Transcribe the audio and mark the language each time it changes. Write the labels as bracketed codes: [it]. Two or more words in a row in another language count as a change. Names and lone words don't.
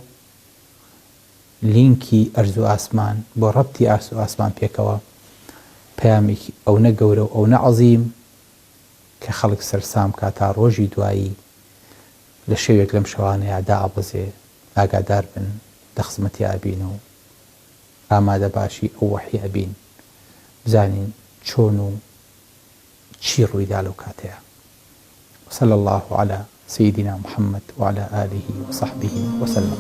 [ckb] لینکی ئەرز و ئاسمان، بۆ ڕەبتی ئەرز و ئاسمان پێکەوە پەیامێکی ئەو نە گەورە و ئەو نە عەزیم کە خەڵک سەرسام کا تا ڕۆژی دوایی لە شەوێک لەم شەوانەیە دائەبەزێ ئاگادار بن دەخزمەتی ئابین و ئامادە باشی ئەو وەحی ئەبین بزانین چۆن و چی ڕوویدا لەو کاتەیە. [ar] وصلى الله على سيدنا محمد وعلى آله وصحبه وسلم.